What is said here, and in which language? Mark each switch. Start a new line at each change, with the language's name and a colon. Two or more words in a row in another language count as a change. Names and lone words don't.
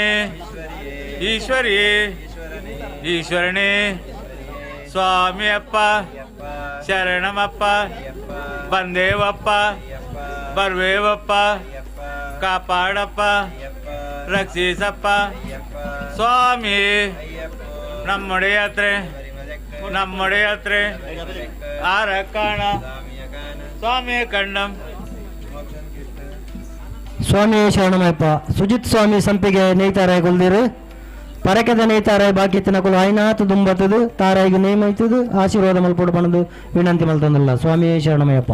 Kannada: ಈಶ್ವರಿಯೇ ಈಶ್ವರನೇ ಸ್ವಾಮಿಯಪ್ಪ ಶರಣಮಪ್ಪ ಬಂದೇವಪ್ಪ ಬರ್ವೇವಪ್ಪ ಕಾಪಾಡಪ್ಪ ರಕ್ಷಿಸಪ್ಪ ಸ್ವಾಮಿ
Malayalam: നമ്മുടെ യാത്ര ആരെ കാണാം
Kannada: ಸ್ವಾಮಿಯ ಕಂಡಂ
Tulu: ಸ್ವಾಮಿ ಶರಣಮಯ್ಯಪ್ಪ ಸುಜಿತ್ ಸ್ವಾಮಿ ಸಂಪಿಗೆ ನೇಯ್ತಾರಾಯ ಕೊಲ್ದಿರು ಪರಕೆದ ನೇಯ್ತಾರಾಯ ಬಾಕಿತ್ತಿನ ಕುಲು ಆಯ್ನಾತು ದುಂಬತ್ತದು ತಾರಾಯಿಗೆ ನೇಮೈತದು ಆಶೀರ್ವಾದ ಮಲ್ಪಡು ಪಣದು ವಿನಂತಿ ಮಲ್ತಂದಲ್ಲ ಸ್ವಾಮಿ ಶರಣಮಯ್ಯಪ್ಪ